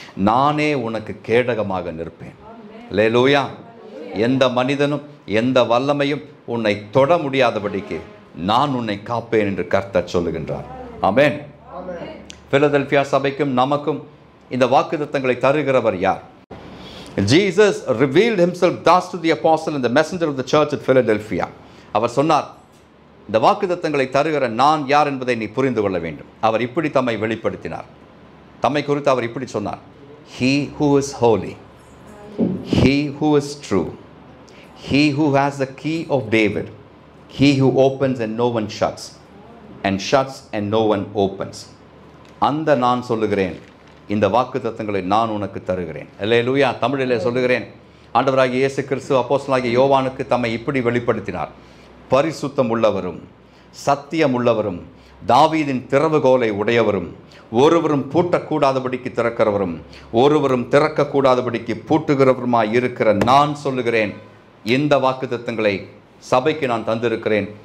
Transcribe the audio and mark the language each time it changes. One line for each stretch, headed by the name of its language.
Tamil: நானே உனக்கு கேடகமாக நிற்பேன். அல்லேலூயா. எந்த மனிதனும் எந்த வல்லமையும் உன்னை தொட முடியாதபடிக்கு நான் உன்னை காப்பேன் என்று கர்த்தர் சொல்லுகின்றார். ஆமென். பிலதெல்பியா சபைக்கும் நமக்கும் இந்த வாக்குத்தத்தங்களை தருகிறவர் யார்?
English: Jesus revealed himself thus to the apostle and the messenger of the church at Philadelphia.
Tamil: அவர் சொன்னார், இந்த வாக்குத்தத்தங்களை தருகிற நான் யார் என்பதை நீ புரிந்து கொள்ள வேண்டும். அவர் இப்படி தம்மை வெளிப்படுத்தினார். தம்மை குறித்து அவர் இப்படி சொன்னார்,
English: He who is holy, He who is true, He who has the key of David, He who opens and no one shuts, and shuts and no one opens.
Tamil: அந்த நான் சொல்லுகிறேன், இந்த வாக்குத்தத்தங்களை நான் உனக்கு தருகிறேன். அல்லேலூயா. தமிழிலே சொல்லுகிறேன், ஆண்டவராகிய இயேசு கிறிஸ்து அப்போஸ்தலனாகிய யோவானுக்கு தம்மை இப்படி வெளிப்படுத்தினார். பரிசுத்தம் உள்ளவரும் சத்தியம் உள்ளவரும் தாவீதின் திறவுகோலை உடையவரும் ஒருவரும் பூட்டக்கூடாதபடிக்கு திறக்கிறவரும் ஒருவரும் திறக்கக்கூடாதபடிக்கு பூட்டுகிறவருமாய் இருக்கிற நான் சொல்லுகிறேன், இந்த வாக்குத்தத்தங்களை சபைக்கு நான் தந்திருக்கிறேன்.